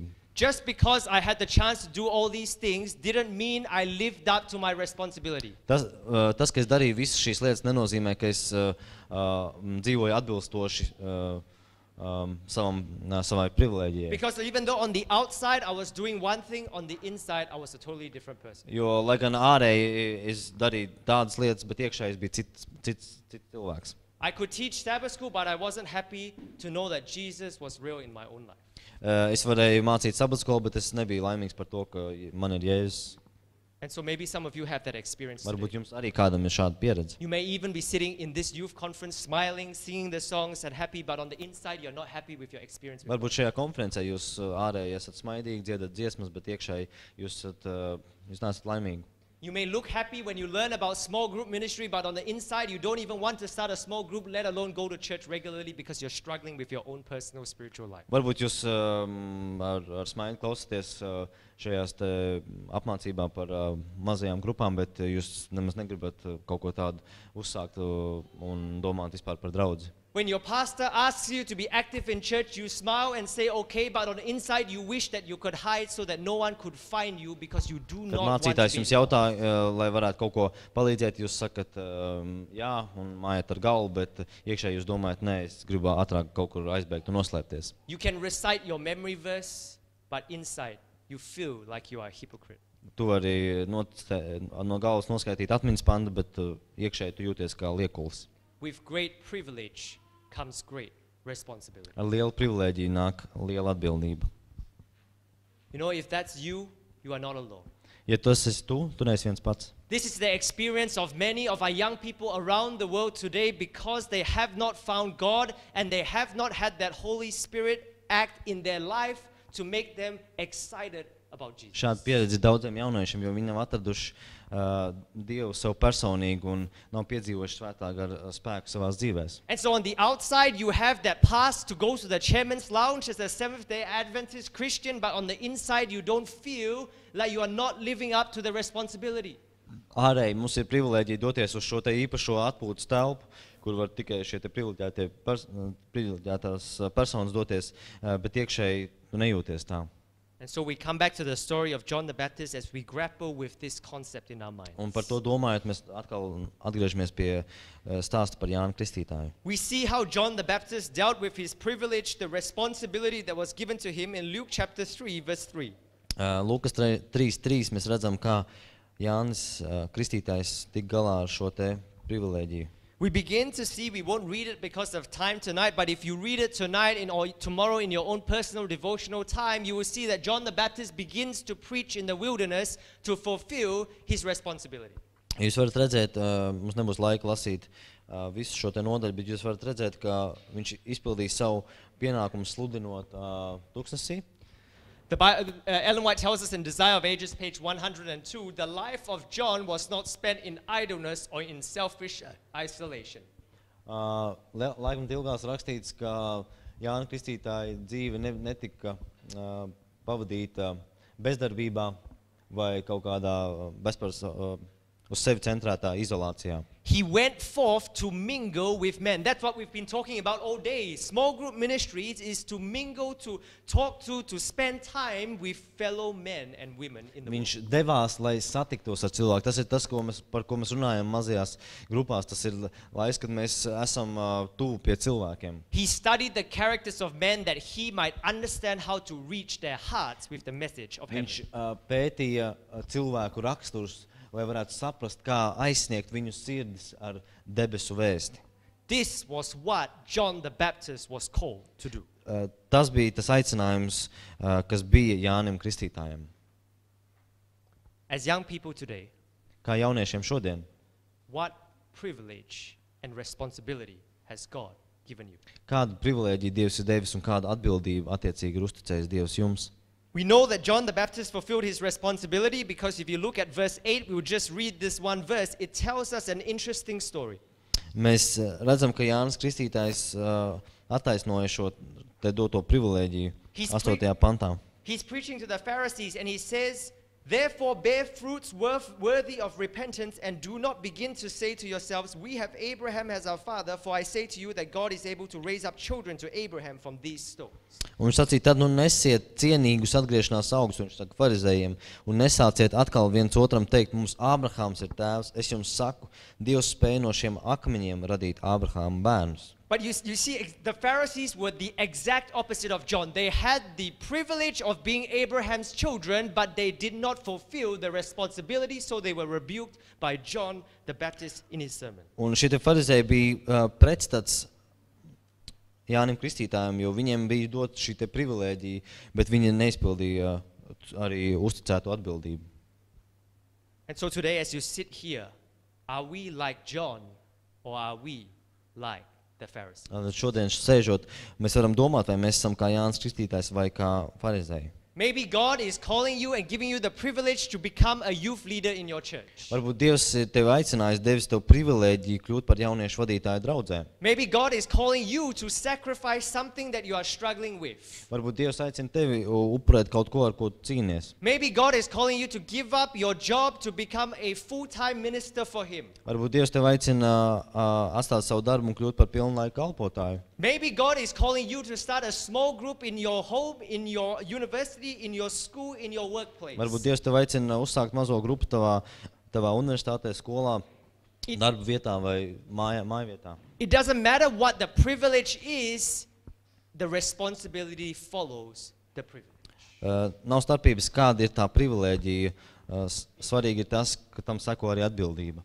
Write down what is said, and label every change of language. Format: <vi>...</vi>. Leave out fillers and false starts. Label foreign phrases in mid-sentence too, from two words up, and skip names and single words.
<en>Just because I had the chance to do all these things didn't mean I lived up to my responsibility.</en> <lv>Tas, ka es darīju visas šīs lietas, nenozīmē, ka es dzīvoju atbilstoši savai privilēģijai.</lv> <en>Because even though on the outside I was doing one thing, on the inside I was a totally different person.</en> <lv>Jo, lai gan ārēji es darīju tādas lietas, bet iekšēji es biju cits cilvēks.</lv> <en>I could teach Sabbath school, but I wasn't happy to know that Jesus was real in my own life.</en> <lv>Es varēju mācīt sabatskolu, bet es nebiju laimīgs par to, ka man ir Jēzus.</lv> <en>And so maybe some of you have that experience</en> <lv>Varbūt</lv> <en>today.</en> <lv>jums arī kādam ir šāda pieredze.</lv> <en>You may even be sitting in this youth conference smiling, singing the songs and happy, but on the inside you're not happy with your experience with God.</en> <lv>Varbūt šajā konferencē jūs ārēji esat smaidīgi, dziedat dziesmas, bet iekšēji jūs neesat laimīgi.</lv> <en>You may look happy when you learn about small group ministry, but on the inside you don't even want to start a small group, let alone go to church regularly because you're struggling with your own personal spiritual life.</en> <lv>Varbūt jūs ar smaidu klausāties šajās te apmācībā par mazajām grupām, bet jūs nemaz negribat kaut ko tādu uzsākt un domāt vispār par draudzi.</lv> <en>When your pastor asks you to be active in church, you smile and say okay, but on the inside you wish that you could hide so that no one could find you because you do</en> <lv>Kad</lv> <en>not want to</en> <lv>mācītājs</lv> <en>be</en> <lv>jums jautā, lai varētu kaut ko palīdzēt, jūs sakat jā un mājat ar galvu, bet iekšēji jūs domājat, nē, es gribu ātrāk kaut kur aizbēgt un noslēpties.</lv> <en>You can recite your memory verse, but inside you feel like you are a hypocrite.</en> <lv>Tu vari no galvas noskaitīt atmiņas pantu, bet iekšēji tu jūties kā liekulis.</lv> <en>With great privilege comes great responsibility.</en> <lv>Ar lielu privilēģiju nāk liela atbildība.</lv> <en>You know, if that's you, you are not alone.</en> <lv>Ja tu esi tu neesi viens pats.</lv> <en>This is the experience of many of our young people around the world today because they have not found God and they have not had that Holy Spirit act in their life to make them excited about Jesus.</en> <lv>Šāda pieredze daudziem jauniešiem, jo viņi nav atraduši Dievu sev personīgi un nav piedzīvojuši svētā gara spēku savās dzīvēs.</lv> <en>And so on the outside, you have that pass to go to the chairman's lounge as a Seventh-day Adventist Christian, but on the inside, you don't feel like you are not living up to the responsibility.</en> <lv>Ārēji mums ir privilēģija doties uz šo te īpašo atpūtas telpu, kur var tikai šie te privileģētās personas doties, bet iekšēji tu nejūties tā.</lv> <en>And so we come back to the story of John the Baptist as we grapple with this concept in our minds.</en> <lv>Un par to domājot, mēs atkal atgriežamies pie stāsta par Jānu Kristītāju.</lv> <en>We see how John the Baptist dealt with his privilege, the responsibility that was given to him in Luke chapter 3, verse 3.</en> <lv>Lūkas 3.3 mēs redzam, kā Jānis Kristītājs tik galā ar šo te privilēģiju.</lv> <en>We begin to see, we won't read it because of time tonight, but if you read it tonight or tomorrow in your own personal devotional time, you will see that John the Baptist begins to preach in the wilderness to fulfill his responsibility.</en> <lv>Jūs varat redzēt, mums nebūs laika lasīt visu šo te nodaļu, bet jūs varat redzēt, ka viņš izpildīja savu pienākumu sludinot tūkstnesī.</lv> <en>Ellen White tells us in Desire of Ages, page 102, the life of John was not spent in idleness or in selfish isolation.</en> <lv>Laikam ilgās rakstīts, ka Jāna Kristītāja dzīve netika pavadīta bezdarbībā vai kaut kādā uz sevi centrētā izolācijā.</lv> <en>He went forth to mingle with men. That's what we've been talking about all day. Small group ministries is to mingle, to talk to spend time with fellow men and women in the</en> <lv>Viņš</lv> <en>world.</en> <lv>devās, lai satiktos ar cilvēku. Tas ir tas, par ko mēs runājam mazajās grupās. Tas ir laiks, kad mēs esam tuvu pie cilvēkiem.</lv> <en>He studied the characters of men that he might understand how to reach their hearts with the message of heaven.</en> <lv>Viņš pētīja cilvēku raksturus, lai varētu saprast, kā aizsniegt viņu sirdis ar debesu vēsti.</lv> <en>This was what John the Baptist was called to do.</en> <lv>Tas bija tas aicinājums, kas bija Jānim Kristītājam.</lv> <en>As young people today,</en> <lv>Kā jauniešiem šodien,</lv> <en>what privilege and responsibility has God given you?</en> <lv>kādu privilēģiju Dievs ir devis un kādu atbildību attiecīgi ir uzticējis Dievs jums?</lv> <en>We know that John the Baptist fulfilled his responsibility because if you look at verse 8, we will just read this one verse. It tells us an interesting story.</en> <lv>Mēs redzam, ka Jānis Kristītājs attaisnoja šo te doto privilēģiju 8. pantā.</lv> <en>He's preaching to the Pharisees and he says, therefore bear fruits worthy of repentance and do not begin to say to yourselves, we have Abraham as our father, for I say to you that God is able to raise up children to Abraham from these stones.</en> <lv>Un viņš sacīja, tad nesiet cienīgus atgriešanās augus, viņš saka farizējiem, un nesāciet atkal viens otram teikt, mums Ābrahāms ir tēvs. Es jums saku, Dievs spēja no šiem akmeņiem radīt Ābrahāma bērnus.</lv> <en>But you see, the Pharisees were the exact opposite of John. They had the privilege of being Abraham's children, but they did not fulfill the responsibility, so they were rebuked by John the Baptist in his sermon.</en> <lv>Un šie farizēji bija pretstats Jānim Kristītājam, jo viņiem bija dot šī te privilēģija, bet viņi neizpildīja arī uzticēto atbildību.</lv> <en>And so today, as you sit here, are we like John or are we like the Pharisees?</en> <lv>Šodien sēžot, mēs varam domāt, vai mēs esam kā Jānis Kristītājs vai kā farizēji.</lv> <en>Maybe God is calling you and giving you the privilege to become a youth leader in your church.</en> <lv>Varbūt Dievs ir tevi aicinājis, devis tev privilēģiju kļūt par jauniešu vadītāju draudzē.</lv> <en>Maybe God is calling you to sacrifice something that you are struggling with.</en> <lv>Varbūt Dievs aicina tevi upurēt kaut ko, ar ko cīnies.</lv> <en>Maybe God is calling you to give up your job to become a full-time minister for Him.</en> <lv>Varbūt Dievs tevi aicina atstāt savu darbu un kļūt par pilnlaiku kalpotāju.</lv> <en>Maybe God is calling you to start a small group in your home, in your university, in your school, in your workplace.</en> <lv>Varbūt Dievs tevi aicina uzsākt mazo grupu tavā universitātē, skolā, darba vietā vai mājvietā.</lv> <en>It doesn't matter what the privilege is, the responsibility follows the privilege.</en> <lv>Nav starpības, kāda ir tā privilēģija. Svarīgi ir tas, ka tam seko arī atbildība.</lv>